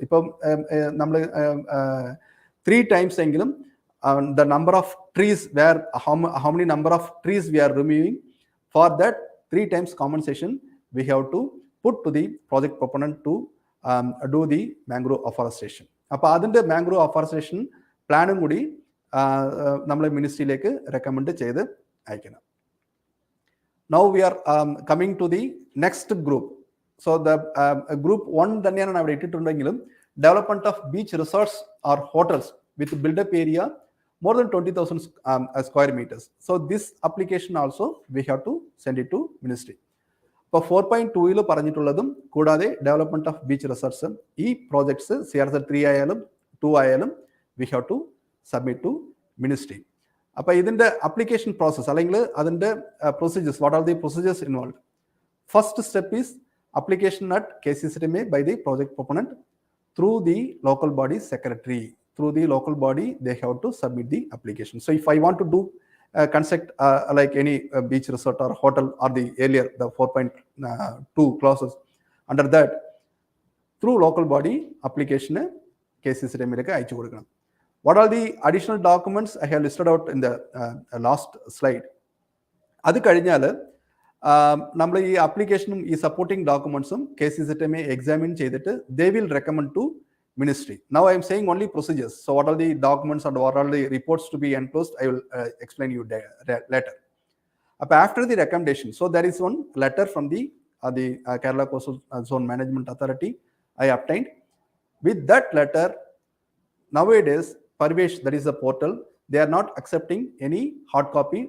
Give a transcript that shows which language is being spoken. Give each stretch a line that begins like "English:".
Malayalam: ഇപ്പം നമ്മൾ
English: 3 times
Malayalam: എങ്കിലും
English: the number of trees where how many number of trees we are removing, for that 3 times compensation we have to put to the project proponent to do the mangrove afforestation.
Malayalam: അപ്പോൾ അതിൻ്റെ mangrove afforestation പ്ലാനും കൂടി നമ്മൾ മിനിസ്ട്രിയിലേക്ക് recommend ചെയ്ത് അയക്കണം.
English: Now we are coming to the next group. So the group 1
Malayalam: തന്നെയാണ് അവിടെ ഇട്ടിട്ടുണ്ടെങ്കിലും
English: development of beach resorts or hotels with build-up area more than 20,000 square meters. So this application also we have to send it to ministry.
Malayalam: ഇപ്പോൾ 4.2 പറഞ്ഞിട്ടുള്ളതും കൂടാതെ
English: development of beach resorts
Malayalam: ഈ
English: projects CRSF 3
Malayalam: ആയാലും 2 ആയാലും
English: we have to submit to ministry.
Malayalam: അപ്പോൾ ഇതിൻ്റെ application process അല്ലെങ്കിൽ അതിൻ്റെ procedures,
English: What are the procedures involve? First step is application at KCCTMA by the project proponent through the local body secretary. Through the local body they have to submit the application. So if I want to do construct like any beach resort or hotel or the earlier the 4.2 clauses, under that through local body application KCCTMA ലേക്ക്
Malayalam: അയച്ചു കൊടുക്കണം.
English: What are the additional documents I have listed out in the last slide?
Malayalam: അത് കഴിഞ്ഞാൽ നമ്മൾ ഈ ആപ്ലിക്കേഷനും ഈ supporting ഡോക്യുമെന്റ്സും KCCTMA examine ചെയ്തിട്ട്
English: they will recommend to ministry. Now I am saying only procedures. So what are the documents and what are the reports to be enclosed, I will explain you later. After the recommendation, so there is one letter from the Kerala Coastal Zone Management Authority I obtained. With that letter, nowadays Parvesh, that is the portal, they are not accepting any hard copy.